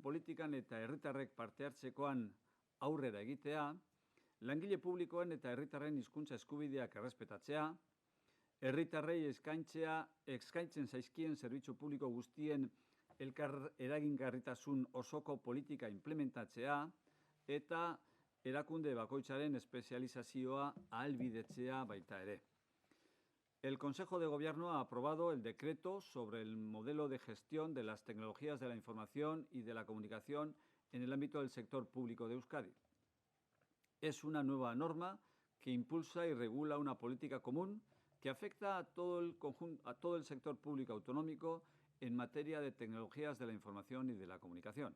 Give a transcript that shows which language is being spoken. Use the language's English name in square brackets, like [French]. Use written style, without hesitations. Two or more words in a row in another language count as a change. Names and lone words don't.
[Basque] politikan eta herritarrek parte hartzekoan aurrera egitea, langile publikoen eta herritarren hizkuntza eskubideak errespetatzea, herritarrei eskaintzen zaizkien zerbitzu publiko guztien elkar eragingarritasun osoko politika implementatzea eta erakunde bakoitzaren espezializazioa ahalbidetzea baita ere. [Spanish] El Consejo de Gobierno ha aprobado el decreto sobre el modelo de gestión de las tecnologías de la información y de la comunicación en el ámbito del sector público de Euskadi. Es una nueva norma que impulsa y regula una política común que afecta a todo el sector público autonómico en materia de tecnologías de la información y de la comunicación.